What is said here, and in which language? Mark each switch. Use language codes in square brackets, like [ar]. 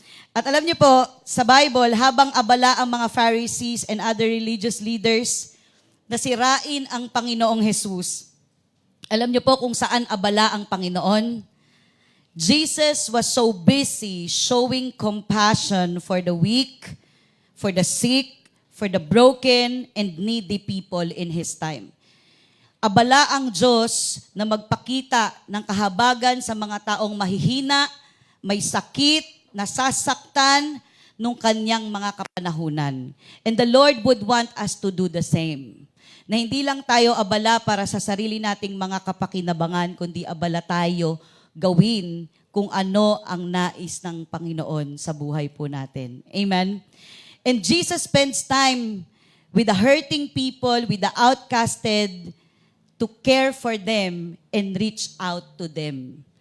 [tl] At alam niyo po, sa Bible, habang abala ang mga Pharisees and other religious leaders na sirain ang Panginoong Jesus, alam niyo po kung saan abala ang Panginoon? [en] Jesus was so busy showing compassion for the weak, for the sick, for the broken and needy people in His time. [tl] Abala ang Diyos na magpakita ng kahabagan sa mga taong mahihina, may sakit, nasasaktan nung kanyang mga kapanahunan. [en] And the Lord would want us to do the same. [tl] Na hindi lang tayo abala para sa sarili nating mga kapakinabangan, kundi abala tayo gawin kung ano ang nais ng Panginoon sa buhay po natin. Amen? [en] And Jesus spends time with the hurting people, with the outcasted, to care for them and reach out to them.